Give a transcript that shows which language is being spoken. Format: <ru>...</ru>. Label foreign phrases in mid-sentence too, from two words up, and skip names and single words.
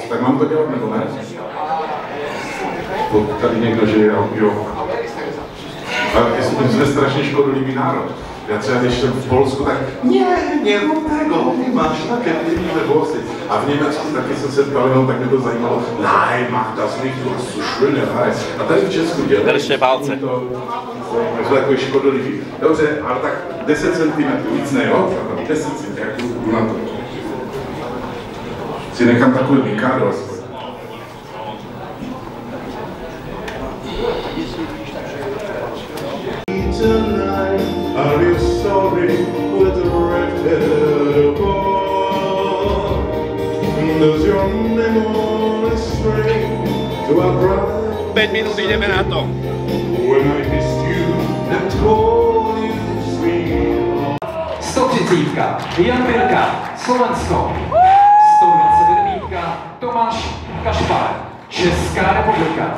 <cs>Tak mám to dělat nebo ne? Tady někdo žije, jo. A my jsme strašně škodolivý národ. Já třeba když jsem v Polsku, tak</cs> <pl>nie rób tego,</pl> <cs>máš také divné vlasy. A v Německu taky jsem se ptal, tak mě to zajímalo.</cs> <de>Nein, mach das nicht, du hast so schöne Haare.</de> <cs>A tady v Česku dělají. Držte palce. To je takový škodolivý. Dobře, ale tak 10 cm, víc ne, jo? 10 cm, jak jdu na to. Si nechám takový Mikado aspoň.</cs> <en>Tonight, are you sorry with the red-headed boy? Does your memory stray to a bright</en> <sk>5 minút ideme na to.</sk> <en>when I kissed you and told you sweet?</en> <cs>130, Jan Birka, Slovensko. 120 Verbítka, Tomáš Kašpar, Česká republika.</cs>